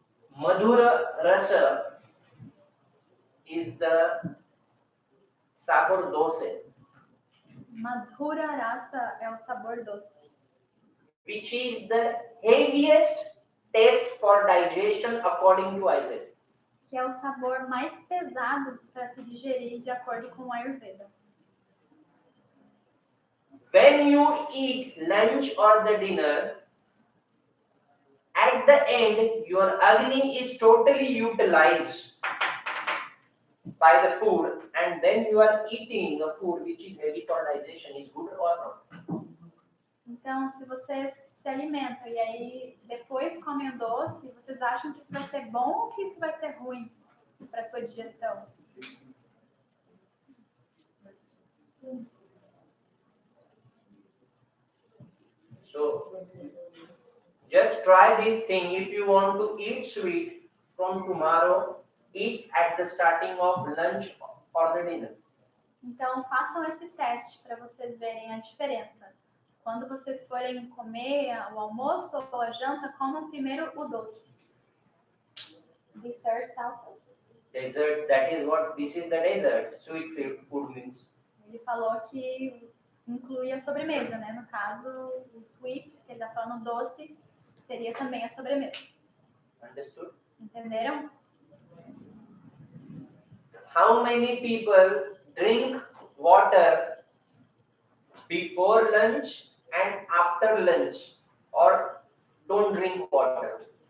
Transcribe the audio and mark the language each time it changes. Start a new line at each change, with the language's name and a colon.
English: Madhura rasa is the
Portuguese: sabor doce, Madhura rasa é o sabor doce,
English: which is the heaviest taste for digestion according to Ayurveda.
Portuguese: que é o sabor mais pesado para se digerir de acordo com o Ayurveda.
English: When you eat lunch or the dinner, at the end your Agni is totally utilized by the food, and then you are eating a food which is heavy for digestion. Is good or not?
Portuguese: Então, se vocês se alimentam e aí depois comem o doce, vocês acham que isso vai ser bom ou que isso vai ser ruim para a sua digestão?
English: So, just try this thing. If you want to eat sweet from tomorrow, eat at the starting of lunch or the dinner.
Portuguese: Então, façam esse teste para vocês verem a diferença. Quando vocês forem comer o almoço ou a janta, comam primeiro o doce.
English: Dessert also. Dessert, that is what, this is the dessert. Sweet food means.
Portuguese: Ele falou que inclui a sobremesa, né? No caso, o sweet, que ele está falando doce, seria também a sobremesa.
English: Understood?
Portuguese: Entenderam?
English: How many people drink water before lunch and after lunch, or don't drink water?